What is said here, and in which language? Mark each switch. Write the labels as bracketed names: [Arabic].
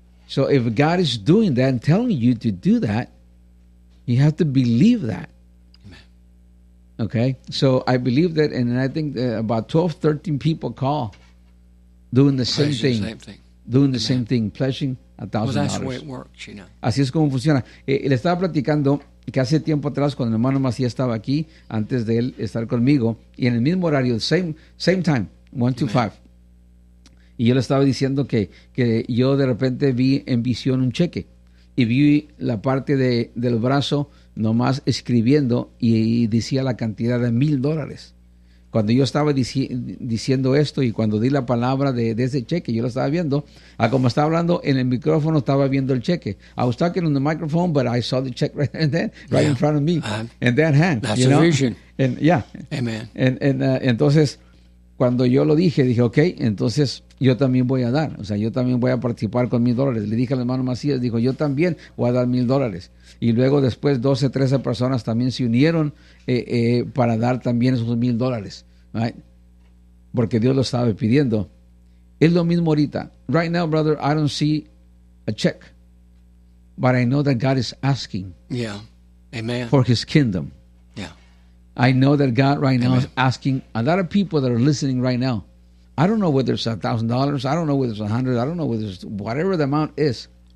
[English] So if God is doing that and telling you to do that, you have to believe that. Amen. Okay? So I believe that, and I think that about 12, 13 people call doing the same thing. Doing the same thing, pledging $1,000. Well, that's the way it works, you know. [Spanish] Así es como funciona. Le estaba platicando que hace tiempo atrás, cuando el hermano Macías estaba aquí, antes de él estar conmigo, y en el mismo horario, [English] same time, 1-5. [Spanish] Y yo le estaba diciendo que yo de repente vi en visión un cheque. Y vi la parte del brazo nomás escribiendo y decía la cantidad de $1,000. Cuando yo estaba diciendo esto y cuando di la palabra de ese cheque, yo lo estaba viendo. Como estaba hablando en el micrófono, estaba viendo el cheque. [English] I was talking on the microphone, but I saw the check right there, right, in front of me, in that hand. That's, you know, a vision. And, yeah. Amen. [Spanish] Entonces, cuando yo lo dije, ok, entonces yo también voy a dar. O sea, yo también voy a participar con $1,000. Le dije al hermano Macías, dijo, yo también voy a dar $1,000. Y luego después 12, 13 personas también se unieron para dar también esos $1,000. Right? Porque Dios lo estaba pidiendo. Es lo mismo ahorita. [English] Right now, brother, I don't see a check. But I know that God is asking. Yeah. Amen. For his kingdom. Yeah. I know that God right now, amen, is asking a lot of people that are listening right now. I don't know whether it's $1,000. I don't know whether it's $100. I don't know whether it's whatever the amount is.